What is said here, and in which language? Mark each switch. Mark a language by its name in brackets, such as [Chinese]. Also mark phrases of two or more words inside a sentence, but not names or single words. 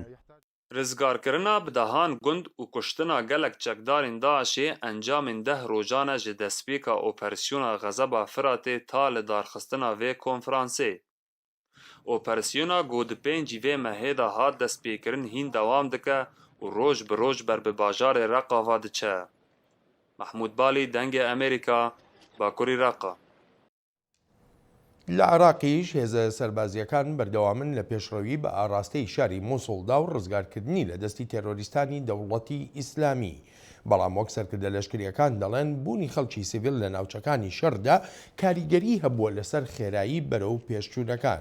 [Kurdish] Rizgarkirina bidehan gund û kuştina gelek çekdarên Daişê encamên 10 rojane ji destpêka operasyona Xezeba Firatê ta li darxistina vê konferansê. Operasyona got di 5 vê mehê de hat destpêkirin hîn dewam dike û roj bi roj ber bi bajarê Reqa va diçe. Mahmud Balî dengê Amerîka, Bakurî Reqa. [Central Kurdish] لە عراقیش هێزە سەربازیەکان بەردەوامن لە پێشڕەوی بە ئاراستەی شاری مووسڵدا و ڕزگارکردنی لە دەستی تێرۆریستانی دەوڵەتی ئیسلامی. بەڵام وەک سەرکردە لەشکریەکان دەڵێن بوونی خەڵکی سیڤیل لە ناوچەکانی شەردا کاریگەری هەبووە لەسەر خێرایی بەرەو پێشچوونەکان.